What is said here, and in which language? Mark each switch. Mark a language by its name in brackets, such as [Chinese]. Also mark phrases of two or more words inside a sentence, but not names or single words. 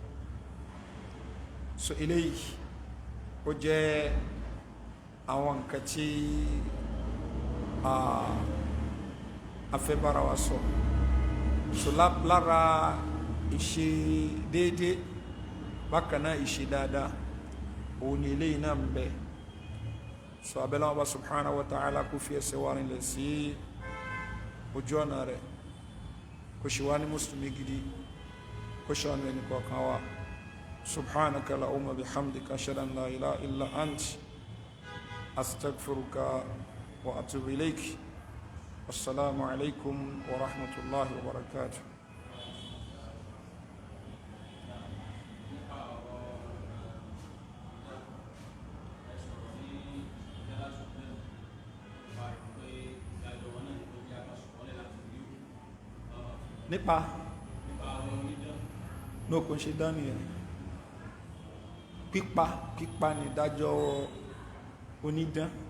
[Yoruba] so eléyìí ó jẹ́ àwọn nǹkan tí afẹ́bára wa sọ so lára ìṣe déédéé bákan náà ìṣe dáadáa òun ni eléyìí náà ń bẹ so abẹ́lẹ́ wọn bá [Arabic] سبحانه وتعالى [Yoruba] kó fi ẹsẹ̀ wa rinlẹ̀ sí ojú ọ̀nà rẹ̀ kó ṣe wá ní mùsùlùmí gidi kó ṣe ọ̀nà ẹni kọ̀ọ̀kan wa [Arabic] سبحانك اللهم وبحمدك أشهد أن لا إله إلا أنت أستغفرك وأتوب إليك. السلام عليكم ورحمة الله وبركاته. [Yoruba] Nípa ní okùn ṣe dán nìyẹn, pípa ní ìdájọ́ onídán.